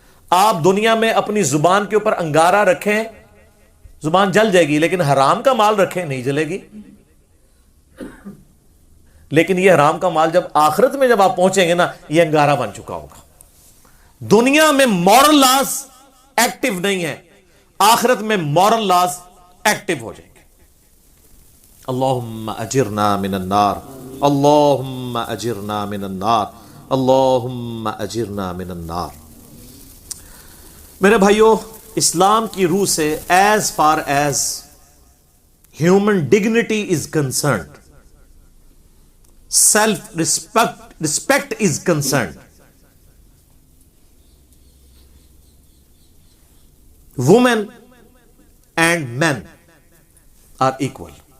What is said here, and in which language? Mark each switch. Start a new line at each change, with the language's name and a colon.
Urdu: آپ دنیا میں اپنی زبان کے اوپر انگارہ رکھیں، زبان جل جائے گی، لیکن حرام کا مال رکھیں نہیں جلے گی. لیکن یہ حرام کا مال جب آخرت میں جب آپ پہنچیں گے نا، یہ انگارہ بن چکا ہوگا. دنیا میں مورل لاز ایکٹیو نہیں ہے، آخرت میں مورل لاز ایکٹیو ہو جائیں گے.
Arabic: اللہم اجرنا من النار، اللہم اجرنا من النار، اللہم اجرنا من النار.
Urdu: میرے بھائیوں، اسلام کی روح سے
English: As far as human dignity is concerned, self respect is concerned, women and men are equal.